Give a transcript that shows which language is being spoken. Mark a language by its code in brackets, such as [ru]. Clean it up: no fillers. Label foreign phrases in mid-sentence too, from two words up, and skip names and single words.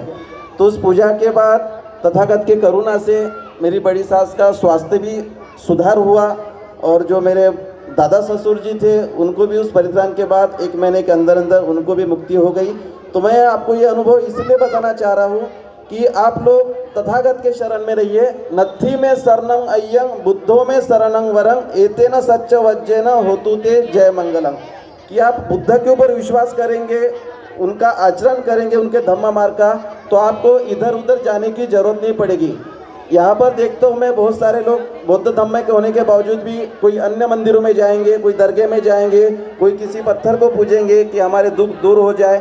[hi] तो उस पूजा के बाद तथागत के करुणा से मेरी बड़ी सास का स्वास्थ्य भी सुधार हुआ, और जो मेरे दादा ससुर जी थे उनको भी उस परित्राण के बाद 1 महीने के अंदर अंदर उनको भी मुक्ति हो गई। तो मैं आपको ये अनुभव इसलिए बताना चाह रहा हूँ कि आप लोग तथागत के शरण में रहिए। [pi] नत्थी में शरणं अय्यं बुद्धो में शरणं वरं एतेन सच्च वज्जेन होतु ते जय मंगलम। [hi] कि आप बुद्ध के ऊपर विश्वास करेंगे, उनका आचरण करेंगे, उनके धम्म मार्ग का, तो आपको इधर उधर जाने की जरूरत नहीं पड़ेगी। यहाँ पर देखता हूँ मैं बहुत सारे लोग बौद्ध धम्म के होने के बावजूद भी कोई अन्य मंदिरों में जाएंगे, कोई दरगाह में जाएंगे, कोई किसी पत्थर को पूजेंगे कि हमारे दुख दूर हो जाए।